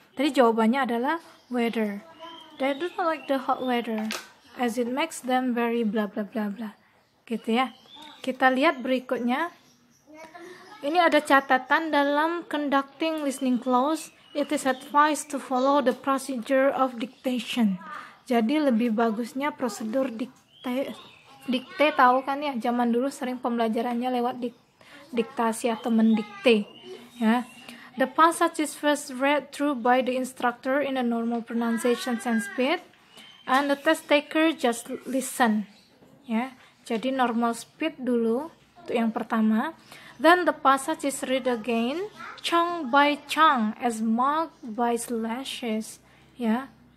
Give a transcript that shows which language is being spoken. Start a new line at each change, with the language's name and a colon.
Indonesian: Tadi jawabannya adalah weather.
English: They do not like the hot weather as it makes them very bla bla bla bla.
Indonesian: Gitu ya. Kita lihat berikutnya. Ini ada catatan dalam conducting listening clause.
English: It is advised to follow the procedure of dictation.
Indonesian: Jadi lebih bagusnya prosedur dikte tahu kan ya, zaman dulu sering pembelajarannya lewat diktasi atau mendikte, ya.
English: The passage is first read through by the instructor in a normal pronunciation and speed, and the test taker just listen, ya.
Indonesian: Jadi normal speed dulu untuk yang pertama.
English: Then the passage is read again, chunk by chunk, as marked by slashes, ya.